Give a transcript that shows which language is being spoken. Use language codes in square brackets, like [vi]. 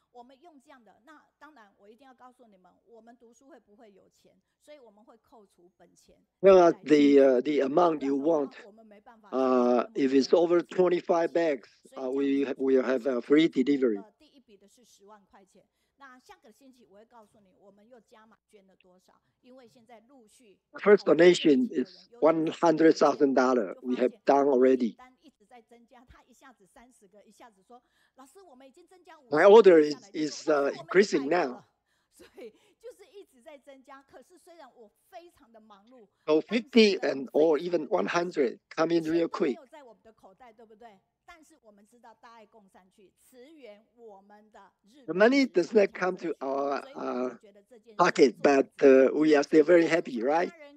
[zh] 我们用这样的，那当然我一定要告诉你们，我们读书会不会有钱，所以我们会扣除本钱。 [en] Well, the amount you want, if it's over 25 bags, we will have a free delivery. [zh] 第一笔的是10万块钱。那下个星期我会告诉你，我们又加码捐了多少，因为现在陆续。 [en] First donation is $100,000. We have done already. [zh] 单一直在增加，他一下子30个，一下子说，老师我们已经增加50个。 [en] My order is increasing now. [zh] 所以就是一直在增加。可是虽然我非常的忙碌， [en] So 50 or even 100 come in real quick. [zh] 没有在我们的口袋，对不对？但是我们知道大爱共善去驰援我们的日。 [en] The money does not come to our pocket, but we are still very happy, right?